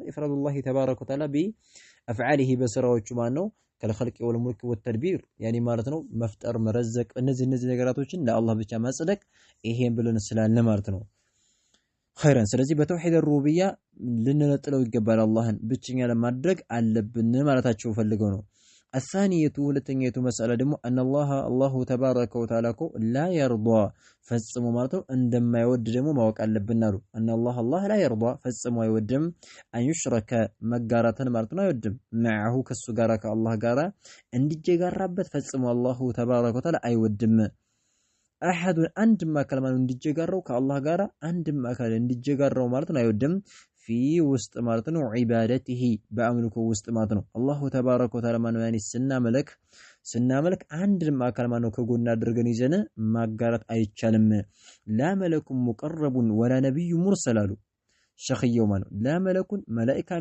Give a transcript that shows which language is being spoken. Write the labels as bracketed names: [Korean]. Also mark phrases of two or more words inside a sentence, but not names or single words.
[Arabic] إفراد الله تبارك وتعالى [Amharic] በአፍዓሊሂ በስራዎቹ ማን ነው ከልኸልቅ [Arabic] والملك والتدبير [Amharic] ያኔ ማለት ነው መፍጠር መረዘቅ እነዚህ ነገራቶችን ለአላህ ብቻ ማጽደቅ ይሄን ብለን ስላልን ማለት ነው። ኸይራን ስለዚህ በተውሂድ አሩብያ ልንነጥለው ይገባል አላህን ብቸኛ ለማድረግ አለብን ማለታቸው ፈልገው ነው። الثانية ሁለተኛይቱ መስአላ ደግሞ [Arabic] ان الله تبارك وتعالى لا يرضى [Amharic] ፈጽሞ ማለት ነው እንደማይወድ ደግሞ ማወቅ አለብን አሉ። [Arabic] ان الله لا يرضى [Amharic] ፈጽሞ አይወድም [Arabic] ان يشرك [Amharic] መጋራትን ማለት ነው አይወድም معه ከሱ ጋራ ከአላህ ጋራ እንዲጀጋራበት ፈጽሞ [Arabic] الله تبارك وتعالى [Amharic] አይወድም። አሐዱ አንድም አካል ማለት እንዲጀጋራው ከአላህ ጋራ አንድም አካል እንዲጀጋራው ማለት ነው አይወድም ፊ ውስጥ ማለት ነው ዒባደቲሂ በአምልኮ ውስጥ ማለት ነው። [Arabic] الله تبارك وتعالى [Amharic] ማነው ያኔ ስናመልክ አንድም አካል ማነው ከጎን አድርገን ይዘን ማጋራት አይቻልም። [Arabic] لا ملك مقرب ولا نبي مرسل [Amharic] አሉ ሸኽየው ማለት [Arabic] لا ملك [Amharic] መላእክታም